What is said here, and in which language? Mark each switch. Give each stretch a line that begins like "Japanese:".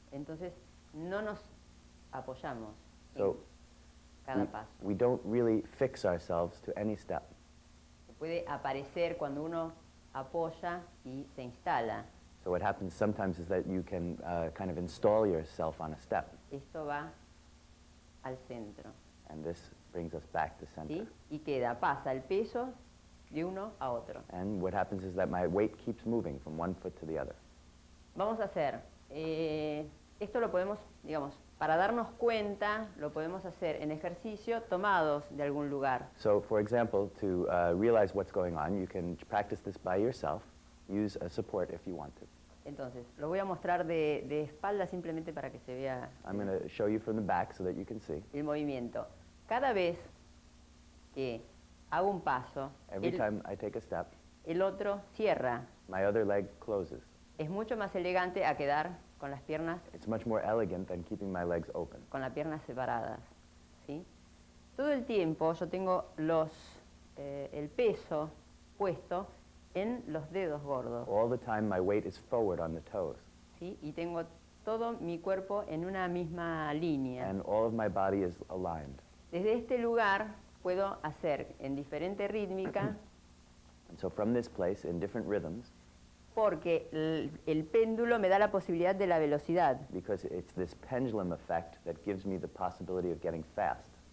Spanish: entonces no nos apoyamos
English: so
Spanish: en cada paso.
English: we don't really fix ourselves to any step.
Spanish: Puede aparecer cuando uno apoya y se instala.
English: So what happens sometimes is that you can kind of install yourself on a step,
Spanish: Esto va al centro,
English: and this brings us back to center.
Spanish: ¿sí? Y pasa el peso de uno a otro.
English: And what happens is that my weight keeps moving from one foot to the other.
Spanish: Vamos a hacer, esto lo podemos, digamos, para darnos cuenta, lo podemos hacer en ejercicio tomados de algún lugar.
English: So for example, to realize what's going on, you can practice this by yourself. Use a support if you want to.
Spanish: Entonces, lo voy a mostrar de espalda simplemente para que se vea
English: I'm going to show you from the back so that you can see.
Spanish: el movimiento. Cada vez que hago un paso,
English: Every time I take a step,
Spanish: el otro cierra.
English: my other leg closes.
Spanish: Es mucho más elegante a quedar con las piernas,
English: It's much more elegant than keeping my legs open.
Spanish: con las piernas separadas, ¿sí? Todo el tiempo yo tengo el peso puesto en los dedos gordos,
English: All the time my weight is forward on the toes,
Spanish: ¿sí? Y tengo todo mi cuerpo en una misma línea.
English: and all of my body is aligned.
Spanish: Desde este lugar puedo hacer en diferente rítmica,
English: And so from this place, in different rhythms,
Spanish: porque el péndulo me da la posibilidad de la velocidad.
English: because it's this pendulum effect that gives me the possibility of getting fast.